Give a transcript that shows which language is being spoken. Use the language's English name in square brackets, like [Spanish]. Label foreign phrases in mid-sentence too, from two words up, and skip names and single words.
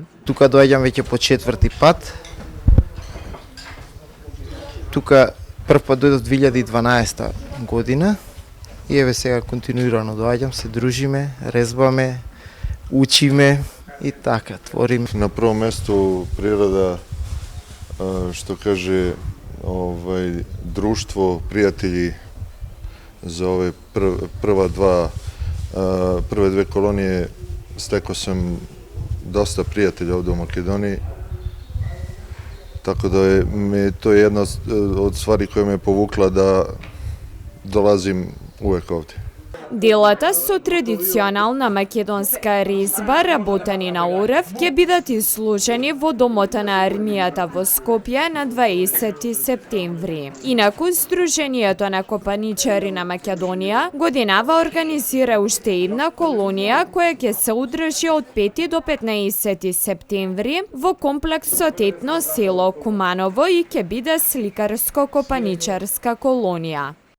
[Macedonian] Тука доаѓам веќе по 4-ти пат. Тука прв пат дојдов 2012 година и еве сега континуирано доаѓам, се дружиме, резбаме, учиме и така, твориме. На прво место природа, што каже, друштво, пријатели за овие прве две колонije, [Serbian] стекao sam dosta prijatelja ovdje u Makedoniji, tako da to je jedna od stvari koja me povukla da dolazim uvek ovdje. [Macedonian] Делата со традиционална македонска резба, работени на орев, ќе бидат изложени во Домот на армијата во Скопје на 20 септември. Инаку, Сдруженијето на копаничари на Македонија годинава организира уште една колонија која ќе се одржи од 5 до 15 септември во комплексот етно село Куманово и ќе биде сликарско-копаничарска колонија.